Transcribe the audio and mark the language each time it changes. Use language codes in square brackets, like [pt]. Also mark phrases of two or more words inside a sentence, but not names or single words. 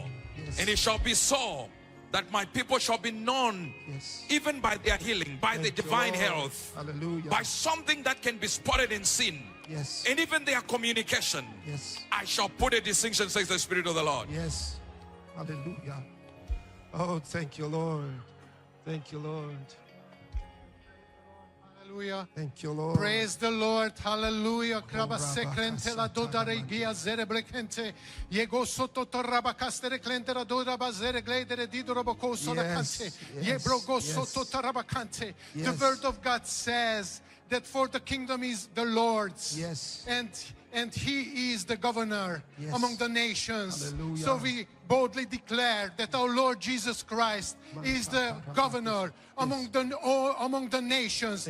[en] And it shall be so that my people shall be known even by their healing, by the divine health, by something that can be spotted and seen. And even their communication. I shall put a distinction, says the Spirit of the Lord. Hallelujah. Oh, thank you, Lord. Thank you, Lord. Hallelujah. Thank you, Lord. Praise the Lord. Hallelujah. Krabasekrente la dodare gia zerebrekente. Yego soto torabakastere klente la dorabazere gledere didorobokoso la kante. Yebrogo soto tarabakante. The word of God says that for the kingdom is the Lord's. And he is the governor among the nations. So we boldly declare that our Lord Jesus Christ is the governor among the nations.